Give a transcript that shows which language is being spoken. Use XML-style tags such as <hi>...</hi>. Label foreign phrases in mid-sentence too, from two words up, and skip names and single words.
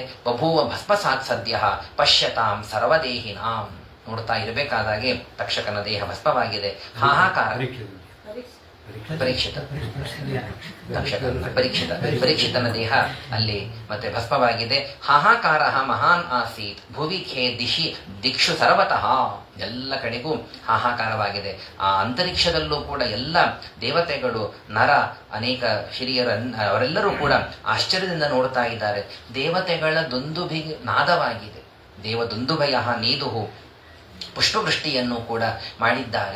<sa>ಬಭೂವ ಭಸ್ಮಸಾತ್ ಸದ್ಯ ಪಶ್ಯತಾಂ ಸರ್ವದೇಹಿನಾಂ.</sa> <kn>ನೋಡ್ತಾ ಇರಬೇಕಾದಾಗೆ ತಕ್ಷಕನ ದೇಹ ಭಸ್ಮವಾಗಿದೆ. ಹಾಹಾಕಾರ. ಪರೀಕ್ಷಿತನ ದೇಹ ಅಲ್ಲಿ ಮತ್ತೆ ಭಸ್ಮವಾಗಿದೆ.</kn> <sa>ಹಾಹಾಕಾರ ಮಹಾನ್ ಆಸೀತ್ ಭುವಿ ಖೇ ದಿಕ್ಷು ಸರ್ವತಃ.</sa> <kn>ಎಲ್ಲ ಕಡೆಗೂ ಹಾಹಾಕಾರವಾಗಿದೆ. ಆ ಅಂತರಿಕ್ಷದಲ್ಲೂ ಕೂಡ ಎಲ್ಲ ದೇವತೆಗಳು, ನರ, ಅನೇಕ ಹಿರಿಯರ ಅವರೆಲ್ಲರೂ ಕೂಡ ಆಶ್ಚರ್ಯದಿಂದ ನೋಡ್ತಾ ಇದ್ದಾರೆ. ದೇವತೆಗಳ ದುಂದುಭಿ ನಾದವಾಗಿದೆ.</kn> <sa>ದೇವ ದುಂದುಭಯ ನೀದುಹು</sa> <kn>ಪುಷ್ಪವೃಷ್ಟಿಯನ್ನು ಕೂಡ ಮಾಡಿದ್ದಾರೆ.</kn>